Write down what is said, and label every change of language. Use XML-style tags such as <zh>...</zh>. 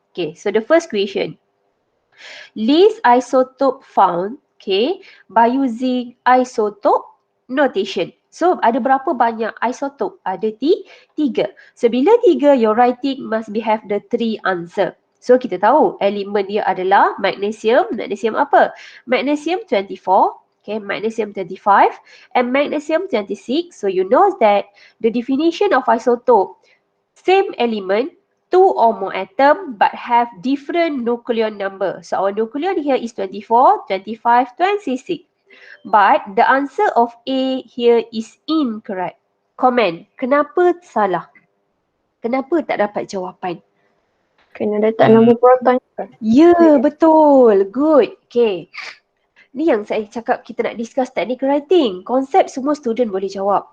<en>Okay, so the first question. List isotope found, okay, by using isotope notation.</en> <ms>So, ada berapa banyak isotope? Ada 3.</ms> <en>So, bila 3, your writing must be have the 3 answer.</en> <ms>So, kita tahu elemen dia adalah magnesium.</ms> <en>Magnesium apa? Magnesium 24, okay, magnesium 25, and magnesium 26. So, you know that the definition of isotope, same element, 2 or more atom but have different nucleon number. So our nucleon here is 24, 25, 26. But the answer of A here is incorrect.</en> <ms>Comment. Kenapa salah? Kenapa tak dapat jawapan? Kena letak nombor proton. Ya, betul. Good. Okay. Ni yang saya cakap kita nak</ms> <en>discuss technical writing.</en> <ms>Konsep semua student boleh jawab.</ms>